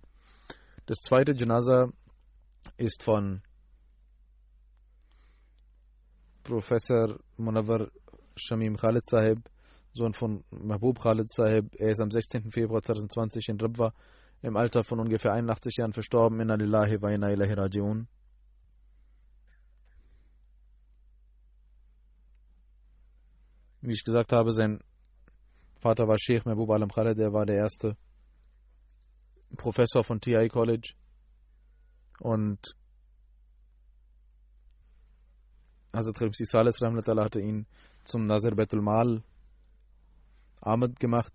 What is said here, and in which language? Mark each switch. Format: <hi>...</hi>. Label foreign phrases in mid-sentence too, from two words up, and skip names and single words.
<de>Das zweite Janaza ist von Professor Munawwar Shamim Khalid Sahib, Sohn von Mahbub Khalid Sahib. Er ist am 16. Februar 2020 in Rabwa im Alter von ungefähr 81 Jahren verstorben.</de> <ar>إنا لله وإنا إليه راجعون.</ar> <de>Wie ich gesagt habe, sein Vater war Sheikh Mahbub Alam Khaled, der war der erste Professor von TI College. Und Hazrat Khalifsi Salis Rahmatullah hatte ihn zum Nazir Betul Mal Ahmed gemacht.</de>